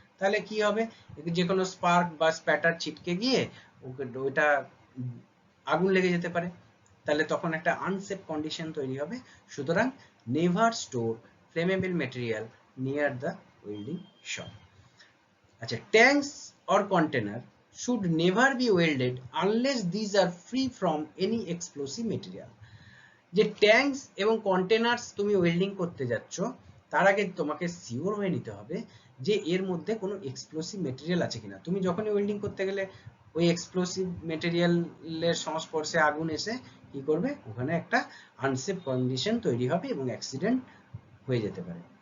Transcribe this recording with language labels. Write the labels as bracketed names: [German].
[Bangla] তাহলে কি হবে, যে কোনো স্পার্ক বা স্প্যাটার ছিটকে গিয়ে ওইটা আগুন লেগে যেতে পারে, তাহলে তখন একটা আনসেফ কন্ডিশন তৈরি হবে। [English] সুতরাং never store flammable material near the welding shop. আচ্ছা, tanks or container should never be welded unless these are free from any explosive material. [Bangla] যে ট্যাঙ্কস এবং কন্টেনার্স তুমি ওয়েল্ডিং করতে যাচ্ছ, তার আগে তোমাকে সিওর হয়ে নিতে হবে যে এর মধ্যে কোনো এক্সপ্লোসিভ মেটেরিয়াল আছে কিনা। তুমি যখনই ওয়েল্ডিং করতে গেলে ওই এক্সপ্লোসিভ মেটেরিয়ালের সংস্পর্শে আগুন এসে কি করবে, ওখানে একটা আনসেফ কন্ডিশন তৈরি হবে এবং অ্যাক্সিডেন্ট হয়ে যেতে পারে।